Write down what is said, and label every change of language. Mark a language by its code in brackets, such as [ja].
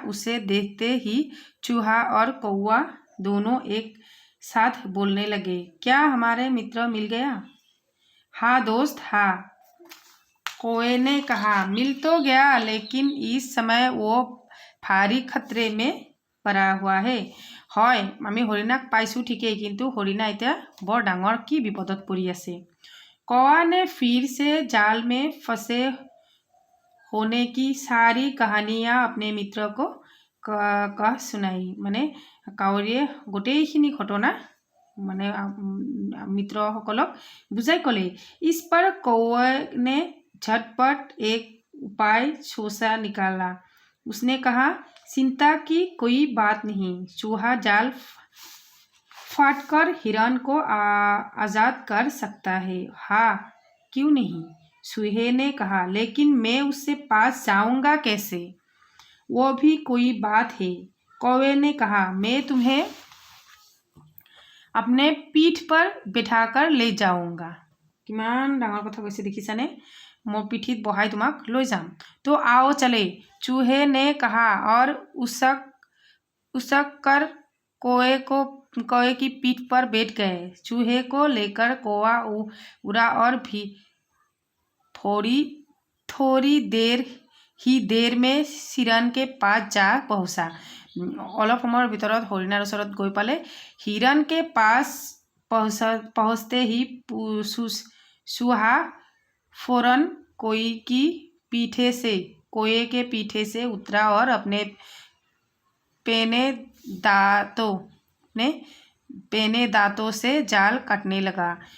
[hi] उसे देखते ही चूहा और कौवा दोनों एक साथ बोलने लगे, क्या हमारे मित्र मिल गया? हाँ दोस्त, हाँ, कौवे ने कहा। मिल तो गया, लेकिन इस समय वो भारी खतरे में पड़ा हुआ है। [as] হয়, আমি হৰিণাক পাইছোঁ ঠিকেই, কিন্তু হৰিণা এতিয়া বৰ ডাঙৰ কি বিপদত পৰি আছে। [hi] कौवा ने फिर से जाल में फंसे होने की सारी कहानियाँ अपने मित्र को कह सुनाई। [as] মানে কাউৰীয়ে গোটেইখিনি ঘটনা মানে মিত্ৰসকলক বুজাই ক'লে। [hi] इस पर कौवे ने झटपट एक उपाय सोचा निकाला। उसने कहा, चिंता की कोई बात नहीं। चूहा जाल फाड़कर हिरन को आज़ाद कर सकता है। हाँ, क्यों नहीं, चूहे ने कहा, लेकिन मैं उससे पास जाऊंगा कैसे? वो भी कोई बात है। कौवे ने कहा, मैं तुम्हें अपने पीठ पर बिठाकर ले जाऊंगा। [as] किमान डाঙर কথা কৈছে দেখিছানে? মোৰ পিঠিত বহাই তোমাক লৈ যাম। [hi] तो आओ चले, चूहे ने कहा और उसक कर कौए की पीठ पर बैठ गए। चूहे को लेकर कौआ उड़ा और भी थोड़ी देर में हिरन के पास जा पहुँचा। [as] অলপ সময়ৰ ভিতৰত হৰিণাৰ ওচৰত গৈ পালে। [hi] हिरन के पास पहुँचते ही चूहा फौरन कोए के पीठे से उतरा और अपने पेने दांतों से जाल काटने लगा।